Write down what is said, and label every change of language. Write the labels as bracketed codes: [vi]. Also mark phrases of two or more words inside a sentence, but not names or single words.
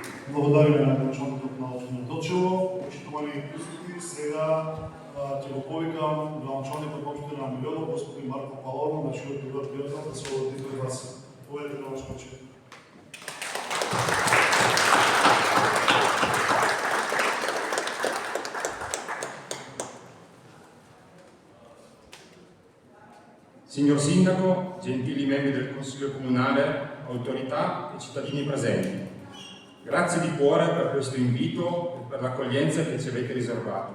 [mk] Благодариме на градоначалникот на општина Делчево. Почитувани присутни, сега ќе го повикам градоначалникот на општина Милјонов, господин Марко Палорно, на чијот добар пријател да се обради пред вас. Повелете градоначалник. [it] Signor Sindaco, gentili membri del Consiglio Comunale, autorità e cittadini presenti, grazie di cuore per questo invito e per l'accoglienza che ci avete riservato.